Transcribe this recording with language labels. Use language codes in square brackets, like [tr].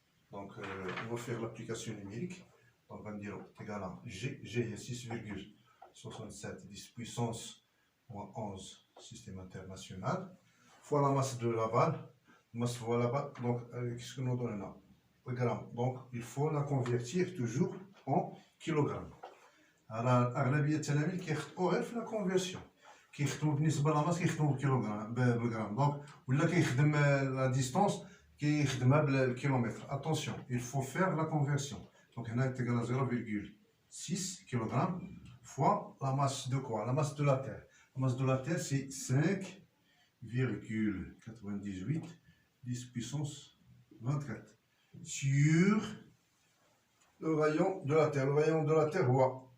[fr] Donc, on va faire l'application numérique. Donc, on va dire égal à G, G est 6,67 10 puissance moins 11 système international, fois la masse de la balle, masse fois la balle, donc qu'est-ce que nous donne là? Le gramme. Donc, il faut la convertir toujours en kilogrammes. Alors, [ar] أغلبية التلاميذ كيخطئوا غير في لا كونفيرسيون، كيخدموا بالنسبة للماس كيخدموا بالغرام دونك ولا كيخدم لا ديستونس كيخدمها بالكيلومتر. [fr] Attention, il faut faire la conversion. Donc, [ar] هنا تقال [fr] 0,6 kg fois la masse de quoi? La masse de la Terre. La masse de la Terre, c'est 5,98 10 puissance 24 sur le rayon de la Terre. Le rayon de la Terre, voit.